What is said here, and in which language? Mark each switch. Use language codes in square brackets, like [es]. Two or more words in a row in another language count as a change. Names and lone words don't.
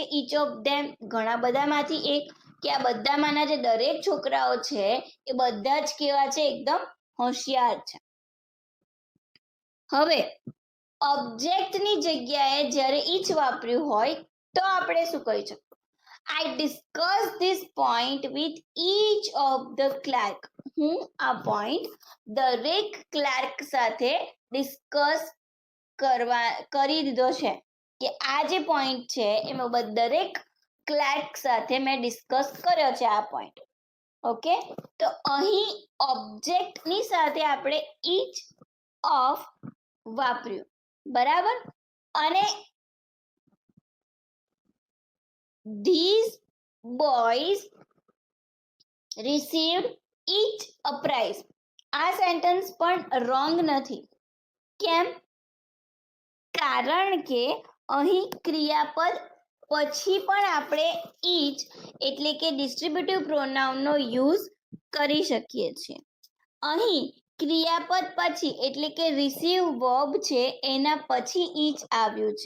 [en] each of them [gu] ઘણા બધામાંથી એક, કે આ બધામાંના જે દરેક છોકરાઓ છે એ બધા જ કેવા છે? એકદમ હોશિયાર છે. હવે ઓબ્જેક્ટની જગ્યાએ જ્યારે ઈચ વાપર્યું હોય તો આપણે શું કહી શકીએ? [en] I discussed this point with each of the clerk. [gu] હું આ પોઈન્ટ દરેક ક્લાર્ક સાથે ડિસ્કસ કરી દીધો છે, કે આ જે પોઈન્ટ છે એમાં દરેક ક્લાર્ક સાથે મેં ડિસ્કસ કર્યો છે આ પોઈન્ટ. ઓકે, તો અહીં ઓબ્જેક્ટની સાથે આપણે [en] each of [gu] વાપર્યું. બરાબર? [en] અને these boys received each a prize. [gu] આ સેન્ટેન્સ પણ રોંગ નથી. કેમ? કારણ કે અહીં ક્રિયાપદ પછી પણ આપણે ઈચ એટલે કે [en] distributive pronoun [gu] યુઝ કરી શકીએ છીએ. અહીં ક્રિયાપદ પછી એટલે કે [en] receive verb [gu] છે એના પછી ઈચ આવ્યું છે.